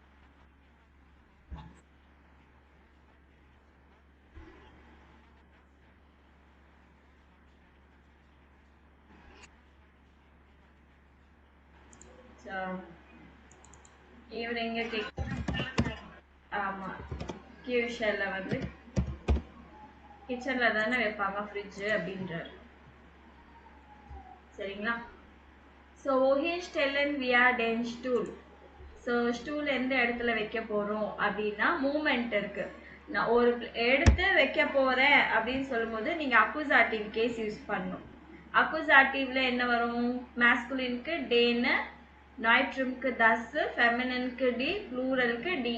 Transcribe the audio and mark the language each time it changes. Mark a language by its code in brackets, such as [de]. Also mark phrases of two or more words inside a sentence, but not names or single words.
[ta] So இவர் எங்க ஆமா கியூஷல்ல வந்து கிச்சன்ல தானே வைப்பாங்க ஃப்ரிட்ஜ் அப்படின்றார். சரிங்களா? [de] ஸோ wohin stellen wir den Stuhl? [ta] ஸோ ஸ்டூல் எந்த இடத்துல வைக்க போறோம் அப்படின்னா மூமெண்ட் இருக்கு. நான் ஒரு எடுத்து வைக்க போறேன் அப்படின்னு சொல்லும்போது நீங்க [en] accusative case use [ta] பண்ணணும். அக்குசாட்டிவ்ல என்ன வரும்? மாஸ்குலினுக்கு டேன்னு, நாய்ட்ரம்க்கு தஸ், ஃபெமினினுக்கு டி, ப்ளூரலுக்கு டி.